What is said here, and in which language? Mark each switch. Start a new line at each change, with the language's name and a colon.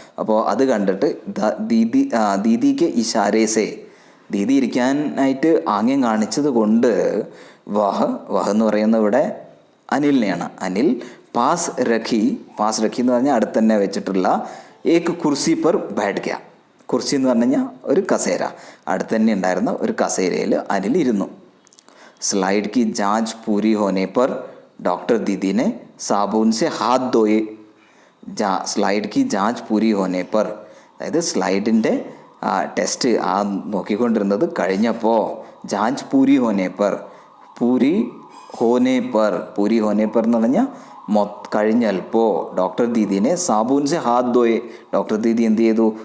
Malayalam: അപ്പോൾ അത് കണ്ടിട്ട് ദീദിക്ക് ഇഷാരേസെ, ദീദി ഇരിക്കാനായിട്ട് ആംഗ്യം കാണിച്ചത് കൊണ്ട് വഹ് എന്ന് പറയുന്നത് ഇവിടെ അനിലിനെയാണ്. അനിൽ പാസ് രഖി എന്ന് പറഞ്ഞാൽ അടുത്ത് തന്നെ വെച്ചിട്ടുള്ള
Hindi: ഏക് കുർസി പർ ബാഠ് ഗയ.
Malayalam: കുർസി എന്ന് പറഞ്ഞു കഴിഞ്ഞാൽ ഒരു കസേര, അടുത്ത് തന്നെ ഉണ്ടായിരുന്ന ഒരു കസേരയിൽ അനിൽ ഇരുന്നു.
Hindi: സ്ലൈഡ് की जांच पूरी होने पर डॉक्टर दीदी ने साबुन से हाथ धोए. स्लाइड की जांच पूरी होने पर,
Malayalam: അതായത് സ്ലൈഡിൻ്റെ ടെസ്റ്റ് നോക്കിക്കൊണ്ടിരുന്നത് കഴിഞ്ഞപ്പോൾ ജാഞ്ച് പൂരി ഹോനെ പർ എന്ന് പറഞ്ഞാൽ കഴിഞ്ഞപ്പോൾ ഡോക്ടർ ദീദിനെ
Hindi: സാബൂൻ സെ ഹാത്ത് ധോയെ.
Malayalam: ഡോക്ടർ ദീദി എന്ത് ചെയ്തു?